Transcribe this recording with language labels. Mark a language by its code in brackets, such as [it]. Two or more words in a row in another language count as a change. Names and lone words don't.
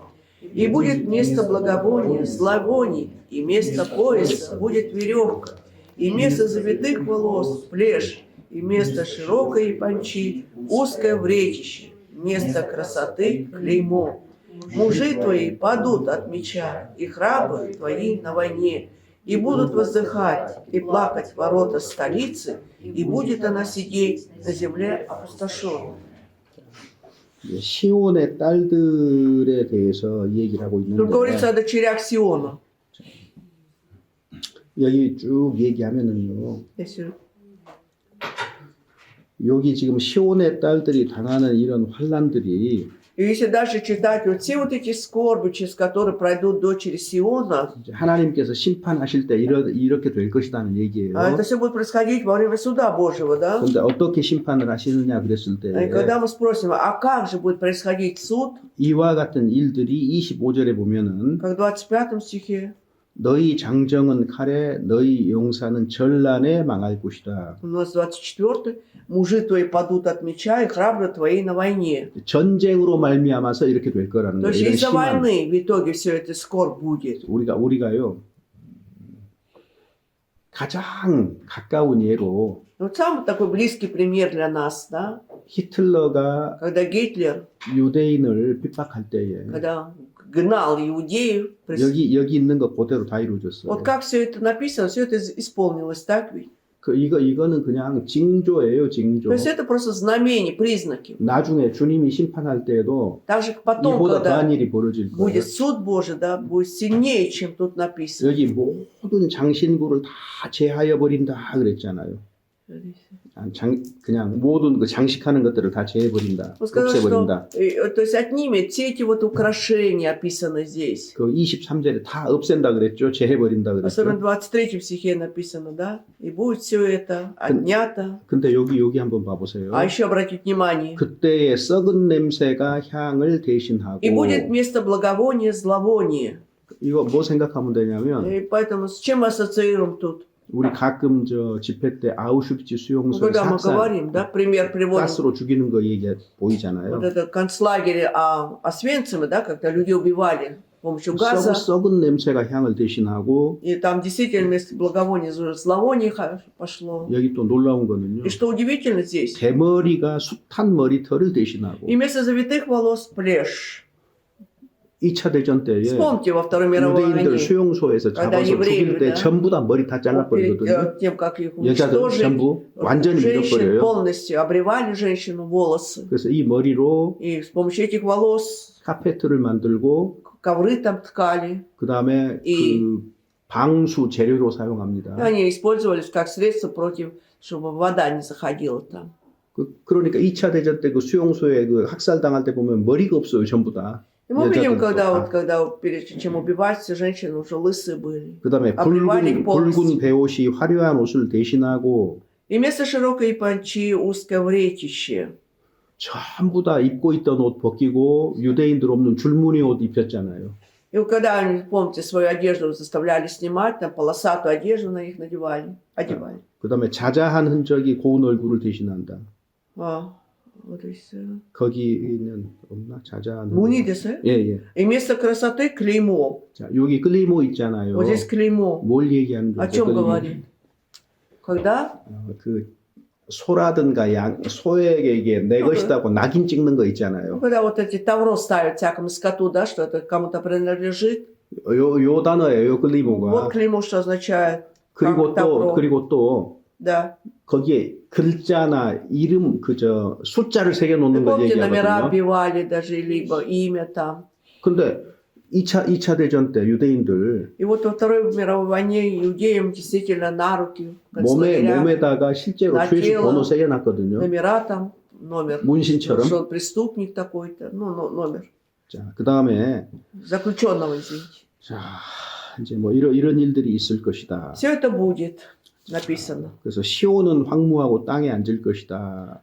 [ru] И будет вместо благовония зловоний, и вместо пояса будет веревка, и вместо завитых волос плешь, и вместо широкой япончи узкое вретище, вместо красоты клеймо. Мужи твои падут от меча, и храбры твои на войне, и будут воздыхать и плакать ворота столицы, и будет она сидеть на земле опустошенной. [ko] 시온의 딸들에 대해서 얘기를 하고 [ru] Тут [ko] 있는데 [ru] говорится о дочерях Сиона. [ko] 여기 쭉 얘기하면은요. [ru] Если [ko] 여기 지금 시온의 딸들이 당하는 이런 환란들이 [ru] И если дальше читать вот все вот эти скорби, через которые пройдут дочери Сиона, [ko] 이제 하나님께서 심판하실 때 이렇게 될 것이라는 얘기예요. [ru] это все будет происходить во время суда Божьего, да? [ko] 그런데 어떻게 심판을 하시느냐 그랬을 [ru] И [ko] 때 [ru] когда мы спросим, а как же будет происходить суд, [ko] 이와 같은 일들이 25절에 보면은 [ru] как в 25 стихе, [ko] 너희 장정은 칼에 너희 용사는 전란에 망할 것이다. [ru] у нас 24, мужи твои падут от меча, и храбры твои на войне. [ko] 전쟁으로 말미암아서 이렇게 될 거라는 [ru] То [ko] 거예요. [ru] есть [ko] 이런 [ru] из-за [ko] 심한. [ru] войны в итоге все это скорбь будет. [ko] 우리가요 가장 가까운 예로 [ru] Вот самый такой близкий пример для нас, да? [ko] 히틀러가 [ru] Когда Гитлер, [ko] 유대인을 핍박할 때에 [ru] когда гнал иудеев, [ko] 여기 있는 것 그대로 다 이루어졌어요. [ru] вот как все это написано, все это исполнилось, так ведь? [ko] 이거는 그냥 징조예요, 징조. [ru] То есть это просто знамения, признаки. [ko] 나중에 주님이 심판할 때에도 [ru] Также потом, [ko] 이보다 [ru] когда [ko] 더한 일이 벌어질 거예요. [ru] будет суд Божий, да, будет сильнее, чем тут написано. [ko] 여기 모든 장신구를 다 제하여 버린다 그랬잖아요. 그냥 모든 그 장식하는 것들을 다 제해버린다, [ru] Он сказал, что, [ko] 없애버린다. [ru] то есть отнимет все эти вот украшения, описаны здесь. [ko] 그 23절에 다 없앤다 그랬죠, 제해버린다 [ru] Особенно [ko] 그랬죠. [ru] в 23 стихе написано, да, и будет все это отнято. [ko] 근데 여기 한번 봐보세요. [ru] А еще обратите внимание, [ko] 그때의 썩은 냄새가 향을 대신하고 [ru] и будет вместо благовония зловоние. [ko] 이거 뭐 생각하면 되냐면 [ru] И поэтому с чем мы ассоциируем тут? [ko] 우리 가끔 저 집회 때 아우슈비츠 [ru] Ну, [ko] 수용소에 [ru] когда мы [ko] 삭살 [ru] говорим, да, пример приводим, [ko] 가스로 죽이는 거 얘기 보이잖아요. [ru] вот это концлагерь Освенцима, да, когда людей убивали с помощью газа, [ko] 썩은 냄새가 향을 대신하고 [ru] и там действительно вместо благовония зловоние пошло. [ko] 여기 또 놀라운 거는요. [ru] И что удивительно здесь, [ko] 대머리가 숱한 머리털을 대신하고 [ru] и вместо завитых волос плешь. [ko] 2차 대전 때에 [ru] Вспомните во Второй мировой [ko] 유대인들 [ru] войне, [ko] 수용소에서 [ru] когда [ko] 잡아서 [ru] евреев, [ko] 죽일 때 [ru] да, [ko] 전부 다 머리 다 [ru] перед [ko] 잘라버리거든요. [ru] тем, как их [ko] 여자들 [ru] уничтожили, [ko] 전부 완전히 [ru] женщин [ko] 밀어버려요. [ru] полностью обревали женщину волосы. [ko] 그래서 이 머리로 [ru] И с помощью этих волос [ko] 카페트를 만들고 [ru] ковры там ткали. [ko] 그 다음에 이- 그 방수 재료로 사용합니다. [ru] Они использовались как средство против, чтобы вода не заходила там. [ko] 그러니까 2차 대전 때 그 수용소에 그 학살당할 때 보면 머리가 없어요, 전부 다. [ru] И мы видим, [ko] 여자들도 [ru] когда, [ko] 다. [ru] вот, когда перед чем убивать, все женщины уже лысые были. [ko] 그다음에 [ru] обрывали полностью. [ko] 붉은 베옷이 화려한 옷을 대신하고 [ru] И вместо широкой панчи узкое вретище. [ko] 전부 다 입고 있던 옷 벗기고 유대인들 없는 줄무늬 옷 입혔잖아요. [ru] И вот когда они, помните, свою одежду заставляли снимать, там полосатую одежду на них одевали. [ko] 그다음에 자자한 흔적이 고운 얼굴을 대신한다. [ru] А, вот и все. [ko] 거기는 없나? 자자한 Муни 흔적. десе? 예, 예. [ru] И вместо красоты клеймо. [ko] 자, 여기 끌리모 있잖아요. [ru] Вот здесь клеймо. [ko] 뭘 얘기하는 줄 [ru] О [ko] 아세요? [ru] чем [ko] 끌리모? [ru] говорит? Когда? [ko] 그 소라든가 양 소에게 이게 내 그- 것이다고 낙인 찍는 거 [ru] Ну, [ko] 있잖아요. [ru] когда вот эти тавро ставят всякому скоту, да, что это кому-то принадлежит. [ko] 요 단어예요, [ru] Вот [ko] 끌리모가. [ru] клеймо что означает. [ko] 그리고 [ru] тавро. [ko] 또 [ru] Да. [ko] 거기에 글자나 이름 그저 숫자를 새겨 [ru] Вы [ko] 놓는 걸 [ru] помните, номера [ko] 얘기하거든요. [ru] оббивали даже, либо имя там. [ko] 근데 2차 대전 때 유대인들 [ru] И вот во Второй мировой войне иудеям действительно на руки, концлагеря, [ko] 몸에다가 실제로 나 죄수 [ru] тело. [ko] 번호 새겨놨거든요. [ru] номера там, номер. [ko] 문신처럼. [ru] Что он преступник такой-то, ну, номер. [ko] 자, 그 다음에 [ru] Заключенного, извините. [ko] 자, 이제 뭐 이런 일들이 있을 것이다. [ru] Все это будет написано. [ko] 그래서 시온은 황무하고 땅에 앉을 것이다.